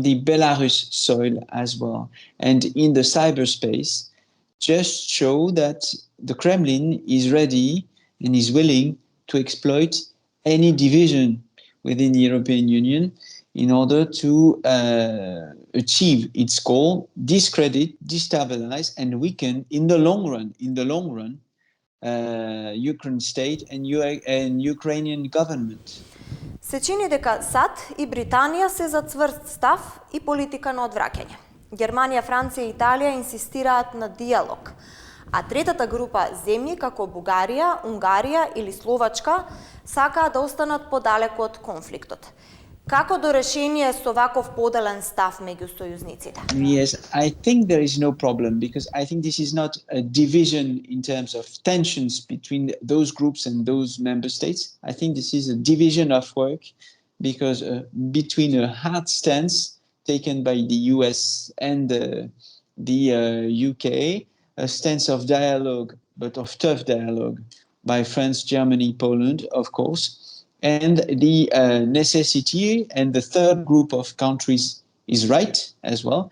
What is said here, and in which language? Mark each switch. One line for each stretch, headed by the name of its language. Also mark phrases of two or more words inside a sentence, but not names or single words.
English: the Belarus soil as well, and in the cyberspace, just show that the Kremlin is ready and is willing to exploit any division within the European Union in order to achieve its goal, discredit, destabilize, and weaken in the long run, Ukraine state and Ukrainian government.
Macedonian: Се чини дека САД и Британија се за цврст став и политика на одвраќање. Германија, Франција и Италија инсистираат на диалог, а третата група земји како Бугарија, Унгарија или Словачка сакаат да останат подалеку од конфликтот. Како до решение со ваков поделен став меѓу сојузниците?
English: Yes, I think there is no problem because I think this is not a division in terms of tensions between those groups and those member states. I think this is a division of work because between a hard stance taken by the US and the UK, a stance of dialogue, but of tough dialogue, by France, Germany, Poland, of course, and the necessity, and the third group of countries is right as well.